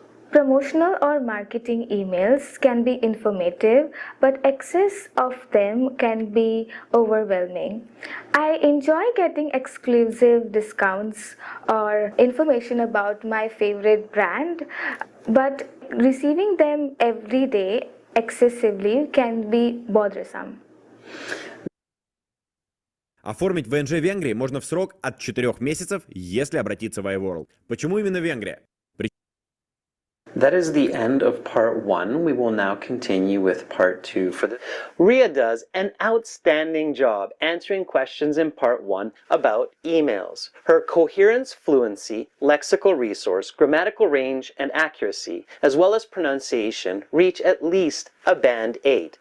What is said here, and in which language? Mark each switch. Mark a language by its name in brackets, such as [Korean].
[English] Promotional or marketing emails can be informative, but excess of them can be overwhelming. I enjoy getting exclusive discounts or information about my favorite brand, but receiving them every day excessively can be bothersome. [Russian] Оформить ВНЖ в Венгрии можно в срок от 4 месяцев, если обратиться в iWorld. Почему именно Венгрия? [English] That is the end of part 1. We will now continue with part 2. Ria does an outstanding job answering questions in part 1 about emails. Her coherence, fluency, lexical resource, grammatical range, and accuracy, as well as pronunciation, reach at least a band 8.